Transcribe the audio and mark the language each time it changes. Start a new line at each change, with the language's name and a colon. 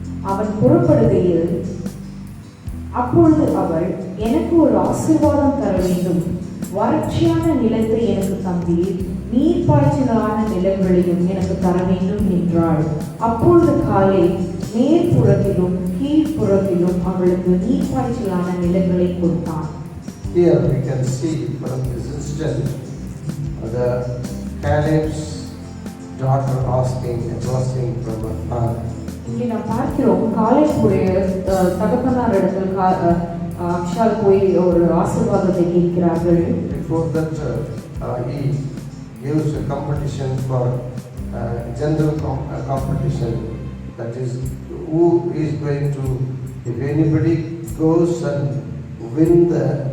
Tamil: அவன் புறப்படுகையில் அப்பொழுது அவள், எனக்கு ஒரு ஆசீர்வாதம் தர வேண்டும், வறட்சியான நிலத்தை எனக்கு தந்தீர், நீர் பாய்ச்சலான நிலங்களையும் எனக்கு தர வேண்டும் என்றாள். அப்பொழுது காலேப் மேற்புறத்திலும் கீழ்ப்புறத்திலும் அவளுக்கு நீர் பாய்ச்சலான நிலங்களை கொடுத்தான்.
English: Here we can see from this incident the Caleb's daughter asking a blessing from her father.
Tamil: இங்கே நாம் பார்க்கிறோம் காலேபுடைய தகப்பனார் இடத்தில் அக்ஷால் போய் ஒரு ஆசீர்வாதத்தை கேட்கிறார்கள்.
English: Before that he gives a competition for general competition, that is who is going to, if anybody goes and win the